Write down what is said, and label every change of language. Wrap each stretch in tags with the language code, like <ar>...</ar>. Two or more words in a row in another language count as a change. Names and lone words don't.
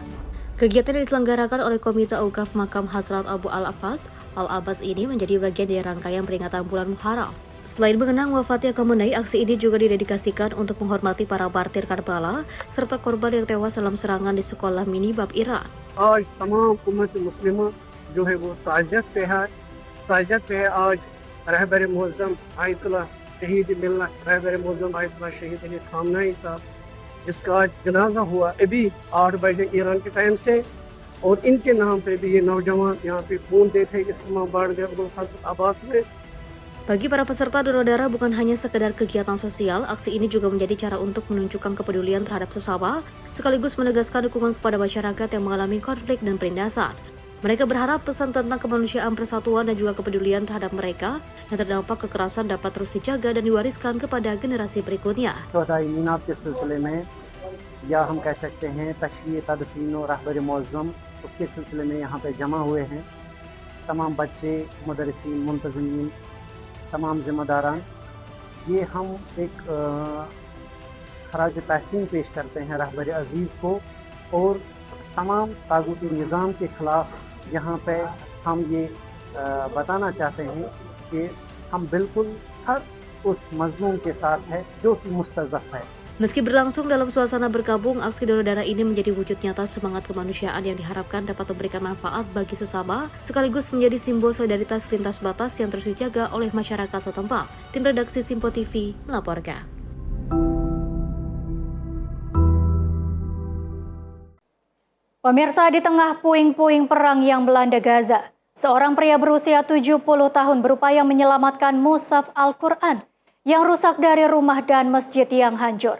<id>Kegiatan yang diselenggarakan oleh Komite Aukaf Makam Hazrat Abu Al-Abbas ini menjadi bagian dari rangkaian peringatan bulan Muharram. Selain mengenang wafatnya Khamenei, aksi ini juga didedikasikan untuk menghormati para martir Karbala serta korban yang tewas dalam serangan di sekolah minibab Iran.</id> <ur>آج تمام امت مسلمہ جو ہے وہ تعزیت پہ ہے آج رہبر معظم آیت اللہ شہید ملت رہبر معظم آیت اللہ شہید علی خامنہ ای صاحب، جس کا آج جنازہ ہوا ابھی 8 بجے ایران کے ٹائم سے، اور ان کے نام پہ بھی یہ نوجوان یہاں پہ خون دیتے Islam Bardya Abdul Khatib Abbas میں.</ur> <id>Bagi para peserta donor darah bukan hanya sekedar kegiatan sosial, aksi ini juga menjadi cara untuk menunjukkan kepedulian terhadap sesama, sekaligus menegaskan dukungan kepada masyarakat yang mengalami konflik dan penindasan. Mereka berharap pesan tentang kemanusiaan, persatuan, dan juga kepedulian terhadap mereka yang terdampak kekerasan dapat terus dijaga dan diwariskan kepada generasi berikutnya.</id> <ur>میناط کے سلسلے میں، یا ہم کہہ سکتے ہیں تشریح تدفین اور رہبر معظم، اس کے سلسلے میں یہاں پہ جمع ہوئے ہیں تمام بچے، مدرسین، منتظمین، تمام ذمہ داران. یہ ہم ایک خراج تحسین پیش کرتے ہیں رہبر عزیز کو، اور تمام طاغوتی نظام کے خلاف یہاں پہ ہم یہ بتانا چاہتے ہیں کہ ہم بالکل ہر اس مظلوم کے ساتھ ہے جو کہ مستضعف ہے.</ur> <id>Meski berlangsung dalam suasana berkabung, aksi donor darah ini menjadi wujud nyata semangat kemanusiaan yang diharapkan dapat memberikan manfaat bagi sesama, sekaligus menjadi simbol solidaritas lintas batas yang terus dijaga oleh masyarakat setempat. Tim redaksi Simpo TV melaporkan. Pemirsa, di tengah puing-puing perang yang melanda Gaza, seorang pria berusia 70 tahun berupaya menyelamatkan mushaf Al-Quran yang rusak dari rumah dan masjid yang hancur.</id>